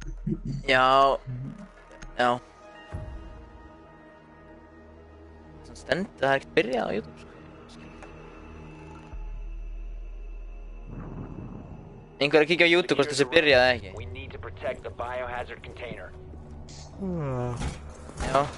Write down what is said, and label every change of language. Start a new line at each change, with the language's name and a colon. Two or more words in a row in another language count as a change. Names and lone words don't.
Icelandic: Já. Já. Svona stendur, það er ekkert byrjað á YouTube, sko. Einhver að kíkja á YouTube hvort þessi byrjað eða ekki.
English: We need to protect the biohazard container.
Icelandic: Já.